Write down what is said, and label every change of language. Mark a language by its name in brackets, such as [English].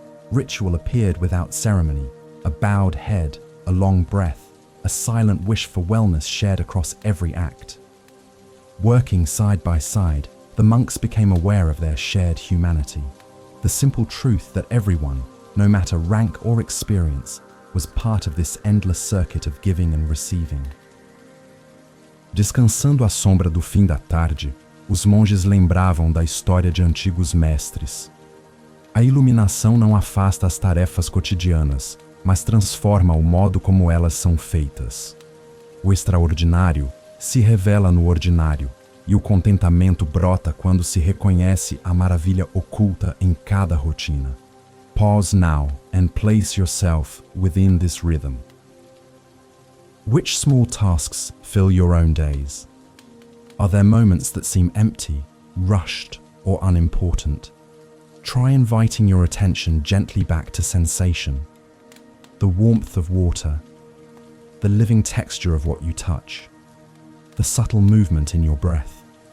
[English] Ritual appeared without ceremony, a bowed head, a long breath, a silent wish for wellness shared across every act. Working side by side, the monks became aware of their shared humanity, the simple truth that everyone, no matter rank or experience, was part of this endless circuit of giving and receiving. [Portuguese] Descansando à sombra do fim da tarde, os monges lembravam da história de antigos mestres. A iluminação não afasta as tarefas cotidianas, mas transforma o modo como elas são feitas. O extraordinário se revela no ordinário, e o contentamento brota quando se reconhece a maravilha oculta em cada rotina. [English] Pause now and place yourself within this rhythm. Which small tasks fill your own days? Are there moments that seem empty, rushed, or unimportant? Try inviting your attention gently back to sensation, the warmth of water, the living texture of what you touch, the subtle movement in your breath.